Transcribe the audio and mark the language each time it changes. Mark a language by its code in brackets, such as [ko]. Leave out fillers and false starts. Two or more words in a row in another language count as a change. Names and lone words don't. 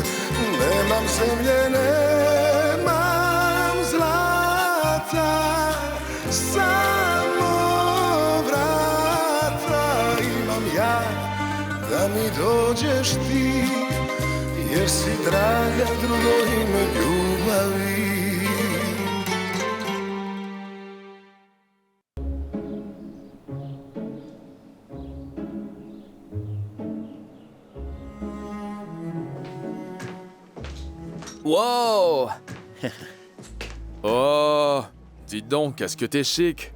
[hr] Nemam zemlje, nemam zlata, samo vrata imam ja, da mi dođeš ti, jer si draga drugo ime ljubavi. Wow. [fr] Oh, dis donc, qu'est-ce que t'es chic.